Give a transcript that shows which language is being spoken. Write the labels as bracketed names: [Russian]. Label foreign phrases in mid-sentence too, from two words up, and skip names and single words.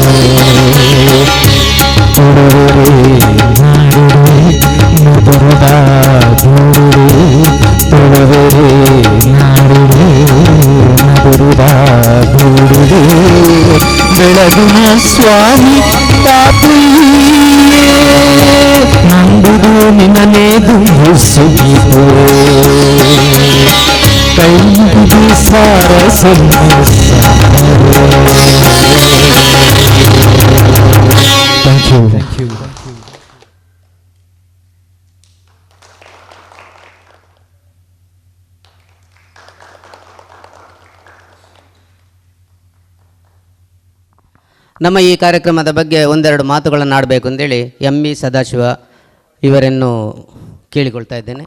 [Tulu] ತುಳುವೆರೆ ನಾಡುಡೆ ಮಧುರದ ಬೂಡುಡೆ ತುಳುವೆರೆ ನಾಡುಡೆ ಮಧುರದ ಬೂಡುಡೆ ಬೆಳಗುನ ಸ್ವಾಮಿ ಕಾಪುಯೇ ನಂಬುದು ನಿನನೇ ದುಂದು ಸುಗಿತುವೆ ಕೈ ಮುಗಿದು ಸಾರ ಸೊಲ್ಮೆ ಸಂದವೇ. [English] Thank you. [Kannada] ನಮ್ಮ ಈ ಕಾರ್ಯಕ್ರಮದ ಬಗ್ಗೆ ಒಂದೆರಡು ಮಾತುಗಳನ್ನು ಆಡಬೇಕು ಅಂತೇಳಿ ಎಂ ಬಿ ಸದಾಶಿವ ಇವರನ್ನು ಕೇಳಿಕೊಳ್ತಾ ಇದ್ದೇನೆ.